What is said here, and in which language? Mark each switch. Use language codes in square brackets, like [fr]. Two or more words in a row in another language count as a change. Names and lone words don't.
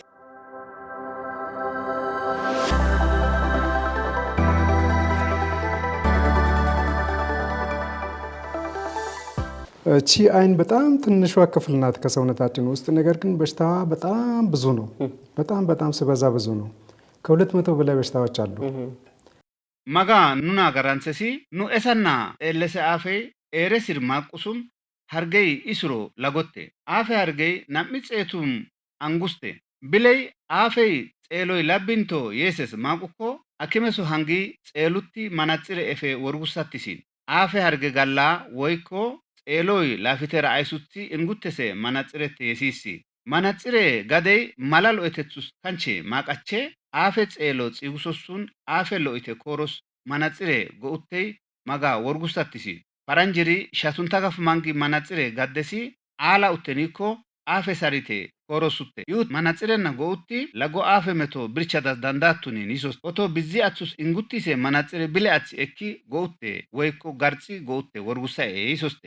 [am] እቺ አይን በጣም ትንሿ ክፍል ናት ከሰውነታችን ውስጥ። ነገር ግን በሽታዋ በጣም ብዙ ነው። በጣም ሲበዛ ብዙ ነው። ከ200 በላይ በሽታዎች አሉ። [hdy] ማጋ ኑና ጋራንሰሲ ኑ ኤሰና ኤለሰ አፌ ኤረሲር ማቁሱም ሀርገይ ኢስሮ ላጎቴ አፌ ሀርገይ ናምጽኤቱም አንጉስቴ ብለይ አፌ ጼሎይ ላቢንቶ የሰስ ማቁኮ አኪመሱ ሃንጊ ጼሉቲ ማናጽሬ ኤፌ ወርጉሳቲሲን አፌ ሀርገ ጋላ ወይኮ ጼሎይ ላፊቴራ አይሱቲ እንጉተሴ ማናጽሬት የሲሲ ማናጽሬ ጋደይ ማላሎ ኤተቱስ ካንቼ ማቃቼ አፌ ጼሎ ጺጉሶሱን አፌ ሎኢቴ ኮሮስ ማናጽሬ ጎኡቴይ ማጋ ወርጉሳቲሲ ፓራንጅሪ ሻቱንታጋፍ ማንጊ ማናጽሬ ጋደሲ አላ ኡቴኒኮ አፌ ሳሪቴ ኮሮሱቴ ዩት ማናጽሬና ጎኡቲ ለጎ አፌ መቶ ብርቻዳስ ዳንዳቱኒ ኒሶስ ኦቶ ቢዚ አቱስ እንጉቲሴ ማናጽሬ ብሌ አትሲ ኤኪ ጎኡቴ ወይኮ ጋርጺ ጎኡቴ ወርጉሳኤ ይሶስቴ።